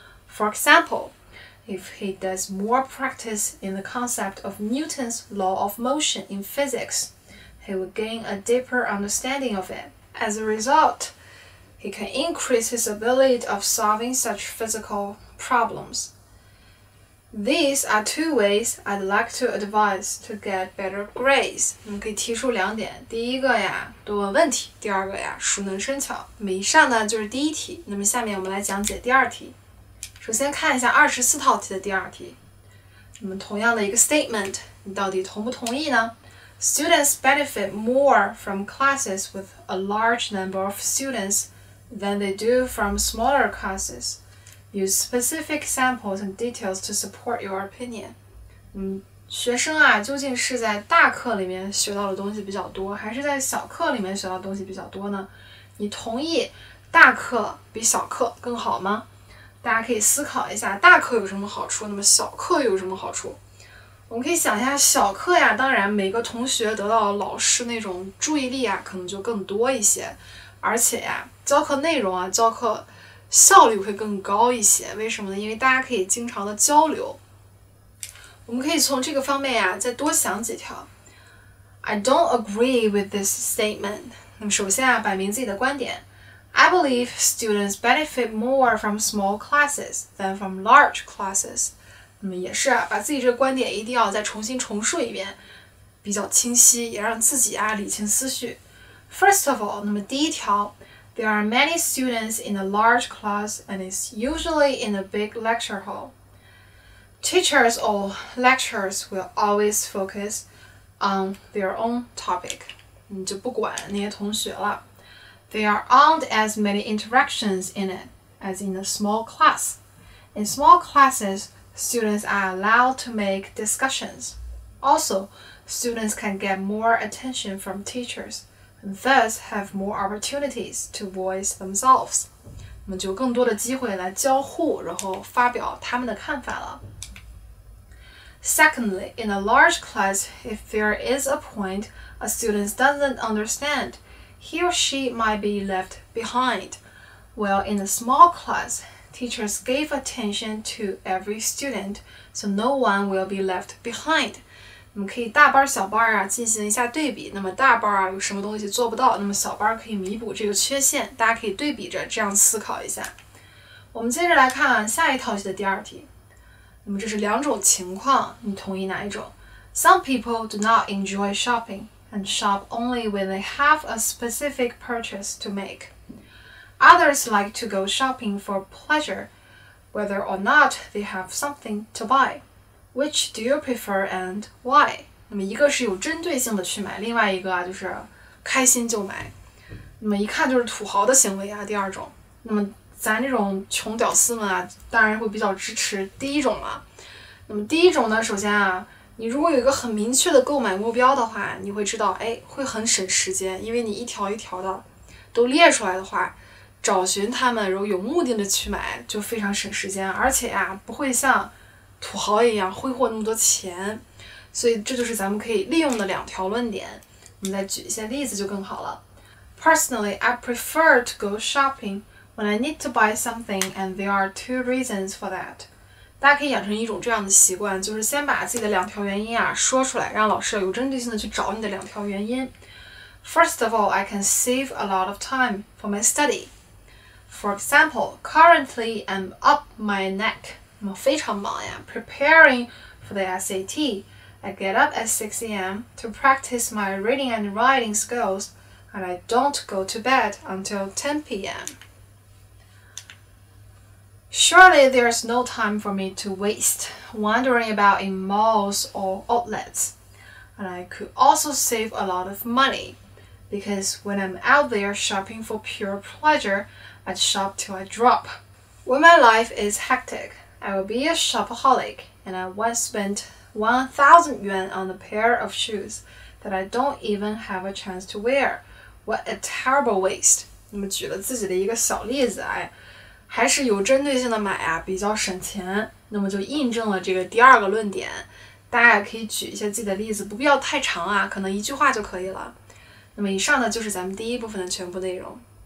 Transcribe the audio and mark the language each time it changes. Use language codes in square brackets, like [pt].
[en] For example, if he does more practice in the concept of Newton's law of motion in physics, he will gain a deeper understanding of it. As a result, he can increase his ability of solving such physical problems.These are 2 ways I'd like to advise to get better grades. [zh] 我们可以提出2点，第一个多问问题，第二个熟能生巧。那么以上呢就是第一题，那么下面我们来讲解第2题。首先看一下24套题的第2题。那么同样的一个 statement， 你到底同不同意呢？ [en] Students benefit more from classes with a large number of students than they do from smaller classes.Use specific examples and details to support your opinion. [zh] 学生究竟是在大课里面学到的东西比较多，还是在小课里面学到的东西比较多呢？你同意大课比小课更好吗？大家可以思考一下，大课有什么好处，那么小课有什么好处？我们可以想一下，小课呀，当然每个同学得到老师那种注意力啊，可能就更多一些，而且呀，教课内容啊，教课效率会更高一些。为什么呢？因为大家可以经常的交流。我们可以从这个方面呀，再多想几条。 [en] I don't agree with this statement. [zh] 那么首先啊，摆明自己的观点。 [en] I believe students benefit more from small classes than from large classes. [zh] 那么也是啊，把自己这个观点一定要再重新重述一遍，比较清晰，也让自己啊理清思绪。 [en] First of all， [zh] 那么第一条 [en] ，There are many students in a large class and it's usually in a big lecture hall. Teachers or lecturers will always focus on their own topic. [zh] 你就不管那些同学了。 [en] There aren't as many interactions in it as in a small class. In small classes, students are allowed to make discussions. Also, students can get more attention from teachers and thus have more opportunities to voice themselves. [zh] 那么就有更多的机会来交互，然后发表他们的看法了。 [en] Secondly, in a large class, if there is a point a student doesn't understand, he or she might be left behind. While in a small class, teachers gave attention to every student, so no one will be left behind. [zh] 我们可以大班小班啊进行一下对比。那么大班啊有什么东西做不到，那么小班可以弥补这个缺陷。大家可以对比着这样思考一下。我们接着来看下一套题的第二题。那么这是两种情况，你同意哪一种？ [en] Some people do not enjoy shopping and shop only when they have a specific purchase to make. Others like to go shopping for pleasure, whether or not they have something to buy. Which do you prefer and why? [zh] 那么一个是有针对性的去买，另外一个啊就是开心就买。那么一看就是土豪的行为啊，第二种。那么咱这种穷屌丝们啊，当然会比较支持第一种了。那么第一种呢，首先啊，你如果有一个很明确的购买目标的话，你会知道，会很省时间，因为你一条一条的都列出来的话，找寻他们，然后有目的的去买，就非常省时间，而且呀，不会像土豪一样挥霍那么多钱。所以这就是咱们可以利用的两条论点。我们再举一些例子就更好了。 [en] Personally, I prefer to go shopping when I need to buy something, and there are two reasons for that. [zh] 大家可以养成一种这样的习惯，就是先把自己的两条原因啊说出来，让老师有针对性的去找你的两条原因。 [en] First of all, I can save a lot of time for my study. For example, currently I'm up my neck. [zh] 我非常忙呀 [en] preparing for the SAT. I get up at 6 a.m. to practice my reading and writing skills, and I don't go to bed until 10 p.m. Surely there's no time for me to waste wandering about in malls or outlets. And I could also save a lot of money, because when I'm out there shopping for pure pleasure, I'd shop till I drop. When my life is hectic, I will be a shopaholic, and I once spent 1,000 yuan on a pair of shoes that I don't even have a chance to wear. What a terrible waste. [zh] 那么举了自己的一个小例子，还是有针对性的买啊，比较省钱。那么就印证了这个第二个论点。大家也可以举一些自己的例子，不必要太长啊，可能一句话就可以了。那么以上呢就是咱们第一部分的全部内容。